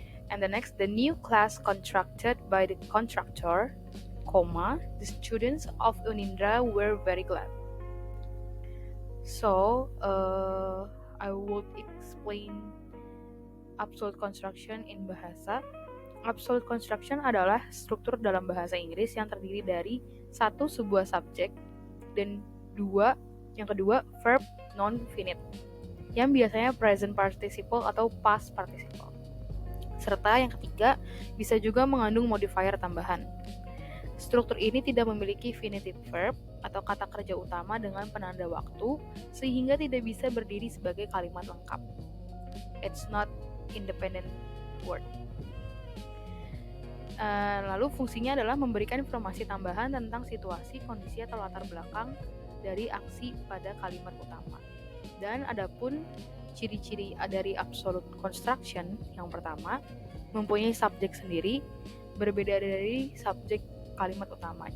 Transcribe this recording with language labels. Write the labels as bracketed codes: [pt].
[en] And the next, the new class contracted by the contractor, comma, the students of Unindra were very glad. So, I would explain absolute construction in bahasa. [id] Absolute construction adalah struktur dalam bahasa Inggris yang terdiri dari satu, sebuah subjek, dan yang kedua verb non-finite yang biasanya present participle atau past participle, serta yang ketiga bisa juga mengandung modifier tambahan. Struktur ini tidak memiliki infinitive verb atau kata kerja utama dengan penanda waktu, sehingga tidak bisa berdiri sebagai kalimat lengkap. [en] It's not independent word. [id] Lalu fungsinya adalah memberikan informasi tambahan tentang situasi, kondisi, atau latar belakang dari aksi pada kalimat utama. Dan adapun ciri-ciri dari absolute construction, yang pertama, mempunyai subjek sendiri, berbeda dari subjek kalimat utama.